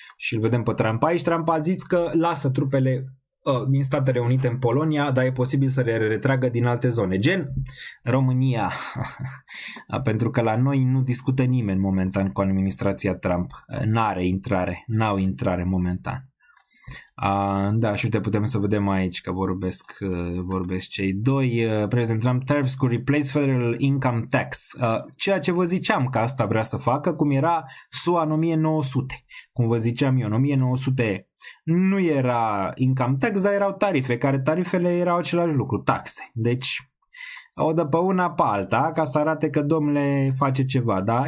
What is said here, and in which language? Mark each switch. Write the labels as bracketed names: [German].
[Romanian] Și îl vedem pe Trump aici. Trump a zis că lasă trupele din Statele Unite în Polonia, dar e posibil să le retragă din alte zone, gen România, pentru că la noi nu discută nimeni momentan cu administrația Trump, n-au intrare momentan. Da, și uite, putem să vedem aici că vorbesc cei doi. [English] President Trump tariffs could replace federal income tax. [Romanian] Ceea ce vă ziceam că asta vrea să facă, cum era SUA în 1900. Cum vă ziceam eu, în 1900 nu era income tax, dar erau tarife, care tarifele erau același lucru, taxe. Deci o dă pe una pe alta ca să arate că domnule face ceva, da?